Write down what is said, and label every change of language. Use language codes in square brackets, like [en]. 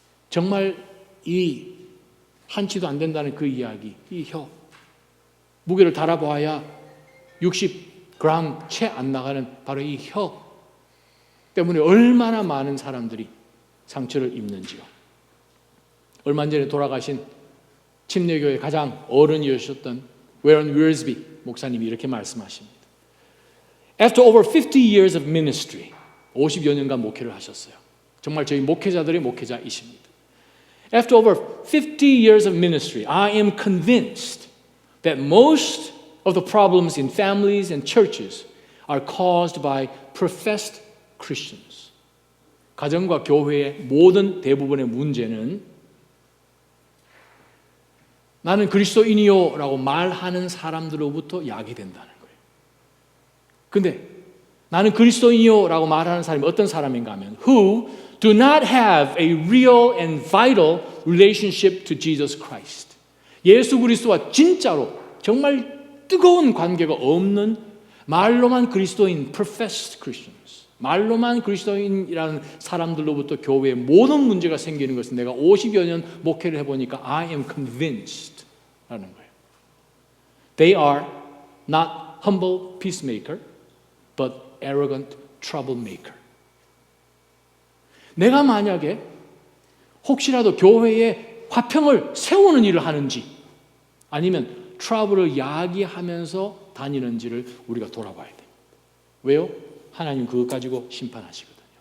[ko] 정말 이 한치도 안 된다는 그 이야기, 이 혀, 무게를 달아보아야 60g 채 안 나가는 바로 이 혀 때문에 얼마나 많은 사람들이 상처를 입는지요. 얼마 전에 돌아가신 침례교회 가장 어른이셨던 웨런 윌스비 목사님이 이렇게 말씀하십니다. [en] After over 50 years of ministry, [ko] 50여 년간 목회를 하셨어요. 정말 저희 목회자들의 목회자이십니다. [en] After over 50 years of ministry, I am convinced that most of the problems in families and churches are caused by professed Christians. [ko] 가정과 교회의 모든 대부분의 문제는 나는 그리스도인이요 라고 말하는 사람들로부터 야기된다는 거예요. 근데 나는 그리스도인이요 라고 말하는 사람이 어떤 사람인가 하면 [en] who do not have a real and vital relationship to Jesus Christ. [ko] 예수 그리스도와 진짜로 정말 뜨거운 관계가 없는 말로만 그리스도인 [en] professed Christians. [ko] 말로만 그리스도인이라는 사람들로부터 교회에 모든 문제가 생기는 것은 내가 50여 년 목회를 해보니까 [en] I am convinced [ko] 라는 거예요. [en] They are not humble peacemaker but arrogant troublemaker. [ko] 내가 만약에 혹시라도 교회에 화평을 세우는 일을 하는지 아니면 트러블을 야기하면서 다니는지를 우리가 돌아봐야 됩니다. 왜요? 하나님 그것 가지고 심판하시거든요.